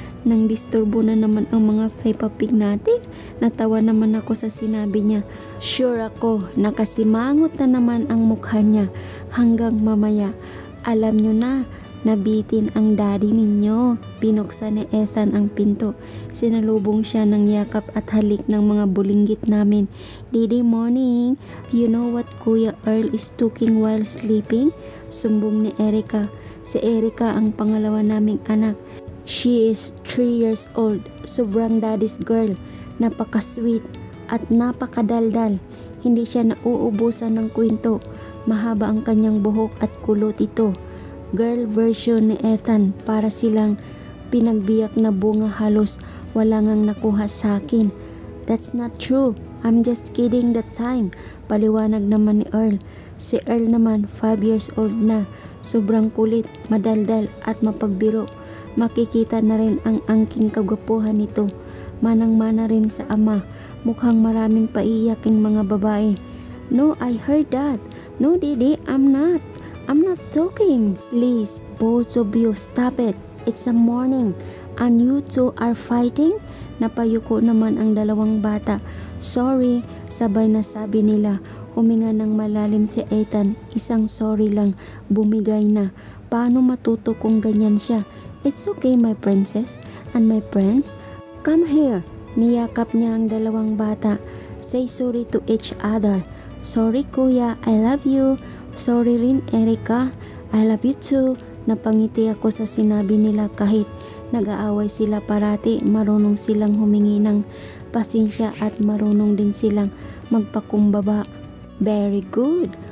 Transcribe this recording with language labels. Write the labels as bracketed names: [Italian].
[Filipino] Nang disturbo na naman ang mga Peppa Pig natin. Natawa naman ako sa sinabi niya. Sure ako, nakasimangot na naman ang mukha niya. Hanggang mamaya, alam nyo na, nabitin ang daddy ninyo. Binuksan ni Ethan ang pinto. Sinalubong siya ng yakap at halik ng mga bulinggit namin. [English] Daddy morning, you know what Kuya Earl is talking while sleeping? [Filipino] Sumbong ni Erica. Si Erica ang pangalawa naming anak. [English] She is 3 years old, [Filipino] sobrang daddy's girl, napaka-sweet at napakadaldal. Hindi siya nauubusan ng kwento, mahaba ang kanyang buhok at kulot ito. Girl version ni Ethan, para silang pinagbiyak na bunga, halos wala ngang nakuha sa akin. [English] That's not true, I'm just kidding that time, [Filipino] paliwanag naman ni Earl. Si Earl naman 5 years old na, sobrang kulit, madaldal at mapagbiro. Makikita na rin ang angking kagwapuhan nito. Manang-mana rin sa ama. Mukhang maraming paiyaking mga babae. [English] No, I heard that. No, Daddy, I'm not talking. Please, both of you, stop it. It's a morning. And you two are fighting? [Filipino] Napayuko naman ang dalawang bata. Sorry, sabay na sabi nila. Huminga ng malalim si Ethan. Isang sorry lang. Bumigay na. Paano matuto kung ganyan siya? [English] It's okay my princess and my friends. Come here. [Filipino] Niyakap niya ang dalawang bata. [English] Say sorry to each other. Sorry kuya, I love you. Sorry rin Erica, I love you too. [Filipino] Napangiti ako sa sinabi nila kahit nag-aaway sila parati. Marunong silang humingi ng pasensya at marunong din silang magpakumbaba. [English] Very good.